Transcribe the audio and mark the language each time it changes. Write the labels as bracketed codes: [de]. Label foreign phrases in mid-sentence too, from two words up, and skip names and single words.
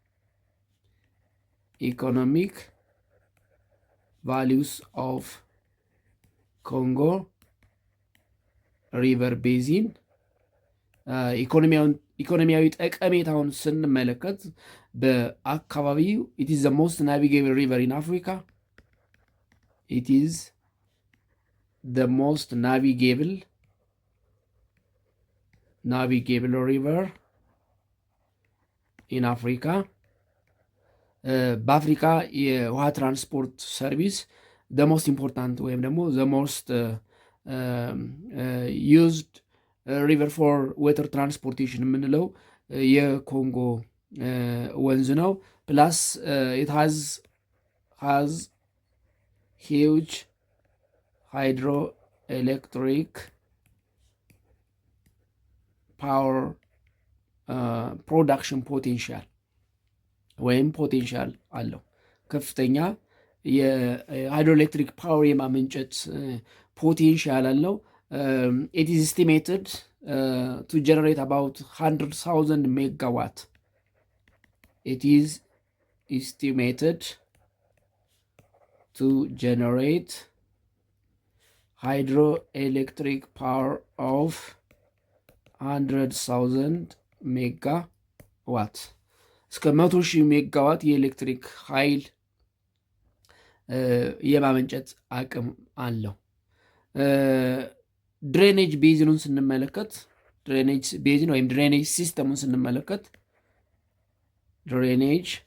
[en] economic values of Congo River basin [am] ኢኮኖሚያዊ ጠቀሜታውን ስንመለከት በአካባቢው [en] it is the most navigable river in Africa. It is the most navigable river in Africa. [am] በአፍሪካ የውሃ [en] transport service the most important [am] ወይም ደግሞ [en] the most used river for water transportation [am] የምንለው የኮንጎ ወንዝ ነው። ፕላስ [en] it has huge hydroelectric power production potential [am] ወይም ፖቴንሻል አለው። ከፍተኛ የሃይድሮኤሌክትሪክ ፓወር የማመንጨት ፖቴንሻል አለው። [en] It is estimated to generate about 100,000 megawatt. It is estimated to generate hydroelectric power of 100,000 megawatt. [am] እስከ 100,000 ሜጋዋት የኤሌክትሪክ ኃይል የማመንጨት አቅም አለው። ድሬኔጅ ቤዝኑን ስንመለከት [en] drainage basin [am] ወይም ድሬኔጅ ሲስተሙን ስንመለከት ድሬኔጅ